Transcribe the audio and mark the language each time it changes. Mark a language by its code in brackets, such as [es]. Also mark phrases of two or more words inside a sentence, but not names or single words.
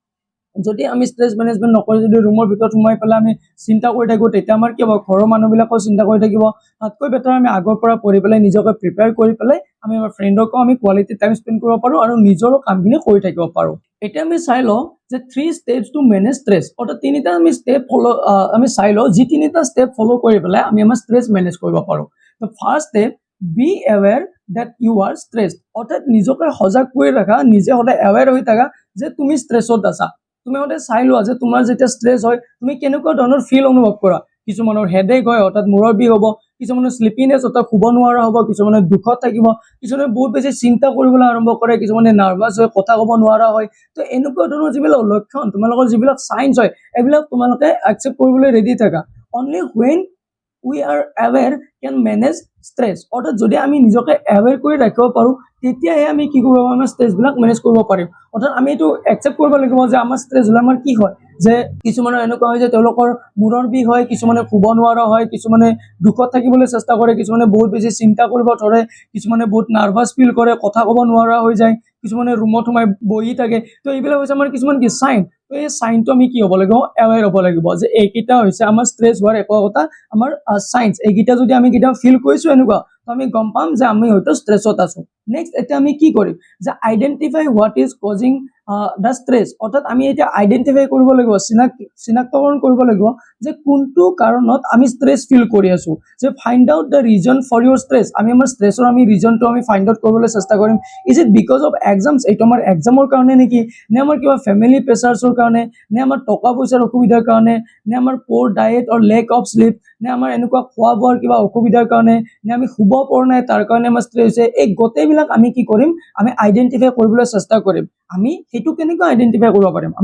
[as] যদি আমি [en] stress management [as] নকৰি যদি ৰুমৰ ভিতৰত সোমাই পেলাই আমি চিন্তা কৰি থাকোঁ, তেতিয়া আমাৰ কি হ'ব, ঘৰৰ মানুহবিলাকেও চিন্তা কৰি থাকিব। তাতকৈ বেটাৰ আমি আগৰ পৰা পঢ়ি পেলাই নিজকে প্ৰিপেয়াৰ কৰি পেলাই আমি আমাৰ ফ্ৰেণ্ডকো আমি [en] quality time spend [as] কৰিব পাৰোঁ আৰু নিজৰো কামখিনি কৰি থাকিব পাৰোঁ। এতিয়া আমি চাই লওঁ যে [en] 3 steps to manage stress, [as] অৰ্থাৎ 3টা আমি চাই লওঁ, যি 3টা [en] step follow' [as] কৰি পেলাই আমি আমাৰ [en] stress manage [as] কৰিব পাৰোঁ। তো [en] first step, be aware that you are stressed, [as] অৰ্থাৎ নিজকে সজাগ কৰি ৰাখা, নিজে সদায় এৱেৰ হৈ থাকা যে তুমি ষ্ট্ৰেছত আছা। তুমি সদায় চাই লোৱা যে তোমাৰ যেতিয়া ষ্ট্ৰেছ হয় তুমি কেনেকুৱা ধৰণৰ ফিল অনুভৱ কৰা। কিছুমানৰ হেডেক হয়, অৰ্থাৎ মূৰৰ বিষ হ'ব, কিছুমানৰ স্লিপিনেছ, অৰ্থাৎ শুব নোৱাৰা হ'ব, কিছুমানে দুখত থাকিব, কিছুমানে বহুত বেছি চিন্তা কৰিবলৈ আৰম্ভ কৰে, কিছুমানে নাৰ্ভাছ হয়, কথা ক'ব নোৱাৰা হয়। তো এনেকুৱা ধৰণৰ যিবিলাক লক্ষণ, তোমালোকৰ যিবিলাক চাইন্স হয়, এইবিলাক তোমালোকে একচেপ্ট কৰিবলৈ ৰেডি থাকা। [en] only when we are aware can manage stress [as] অৰ্থাৎ যদি আমি নিজকে এৱেৰ কৰি ৰাখিব পাৰোঁ তেতিয়াহে আমি কি কৰিব পাৰিম আমাৰ ষ্ট্ৰেছবিলাক মেনেজ কৰিব পাৰিম অৰ্থাৎ আমি এইটো একচেপ্ট কৰিব লাগিব যে আমাৰ ষ্ট্ৰেছ হ'লে আমাৰ কি হয় যে কিছুমানৰ এনেকুৱা হয় যে তেওঁলোকৰ মূৰৰ বিষ হয় কিছুমানে শুব নোৱাৰা হয় কিছুমানে দুখত থাকিবলৈ চেষ্টা কৰে কিছুমানে বহুত বেছি চিন্তা কৰিব ধৰে কিছুমানে বহুত [en] nervous feel [as] কৰে কথা ক'ব নোৱাৰা হৈ যায় কিছুমানে ৰুমত সোমাই বহি থাকে তো এইবিলাক হৈছে আমাৰ কিছুমান কি চাইন তো এই চাইনটো আমি কি হ'ব লাগিব এৱেৰ হ'ব লাগিব যে এইকেইটা হৈছে আমাৰ ষ্ট্ৰেছ হোৱাৰ একতা আমাৰ চাইন্স এইকেইটা যদি আমি কেতিয়াও ফিল কৰিছোঁ এনেকুৱা তো আমি গম পাম যে আমি হয়তো ষ্ট্ৰেছত আছোঁ নেক্সট এতিয়া আমি কি কৰিম যে [en] identify what is causing the stress [as] অৰ্থাৎ আমি এতিয়া আইডেণ্টিফাই কৰিব লাগিব চিনাক্তকৰণ কৰিব লাগিব যে কোনটো কাৰণত আমি [en] stress feel [as] কৰি আছোঁ যে [en] find out the reason for your stress [as] আমি আমাৰ ষ্ট্ৰেছৰ আমি ৰিজনটো আমি [en] find out [as] কৰিবলৈ চেষ্টা কৰিম [en] is it because of exams [as] এইটো আমাৰ এক্সামৰ কাৰণে নেকি নে আমাৰ কিবা [en] family pressuresৰ [as] কাৰণে নে আমাৰ টকা পইচাৰ অসুবিধাৰ কাৰণে নে আমাৰ [en] poor diet or lack of sleep [as] নে আমাৰ এনেকুৱা খোৱা বোৱাৰ কিবা অসুবিধাৰ কাৰণে নে আমি শুব পৰা নাই তাৰ কাৰণে আমাৰ ষ্ট্ৰেছ হৈছে এই গোটেইবিলাক আমি কি কৰিম আমি আইডেণ্টিফাই কৰিবলৈ চেষ্টা কৰিম আমি সেইটো কেনেকৈ আইডেণ্টিফাই কৰিব পাৰিম আমি